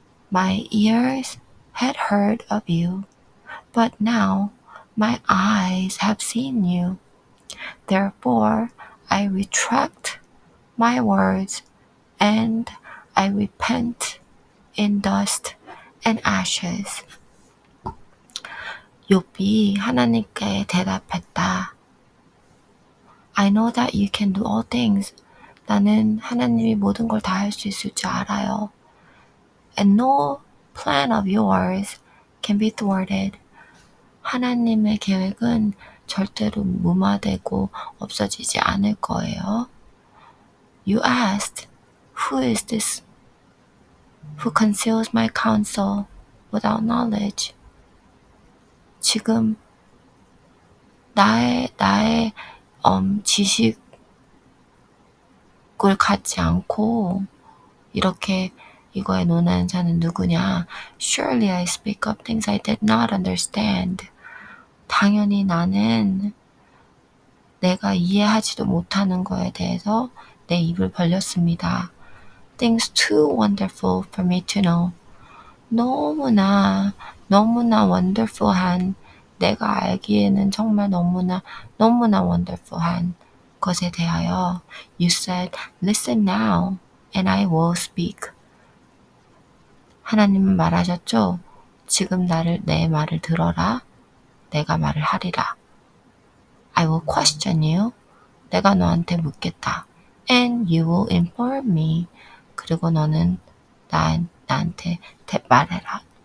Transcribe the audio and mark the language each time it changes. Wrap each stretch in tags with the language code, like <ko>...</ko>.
<en>My ears had heard of you, but now my eyes have seen you. Therefore I retract my words, and I repent in dust and ashes.</en> <ko>욥이 하나님께 대답했다.</ko> <en>I know that you can do all things.</en> <ko>나는 하나님이 모든 걸 다 할 수 있을 줄 알아요.</ko> <en>And no plan of yours can be thwarted.</en> <ko>하나님의 계획은 절대로 무마되고 없어지지 않을 거예요.</ko> <en>You asked, who is this who conceals my counsel without knowledge?</en> <ko>지금 나의 지식을 갖지 않고 이렇게 이거에 논하는 자는 누구냐?</ko> <en>Surely I speak of things I did not understand.</en> <ko>당연히 나는 내가 이해하지도 못하는 거에 대해서 내 입을 벌렸습니다.</ko> <en>Things too wonderful for me to know.</en> <ko>너무나 wonderful한, 내가 알기에는 정말 너무나 wonderful한 것에 대하여</ko> <en>You said, listen now, and I will speak.</en> <ko>하나님은 말하셨죠? 지금 내 말을 들어라. 내가 말을 하리라.</ko> <en>I will question you.</en> <ko>내가 너한테 묻겠다.</ko> <en>And you will inform me.</en> <ko>그리고 너는 나한테 말해라.</ko>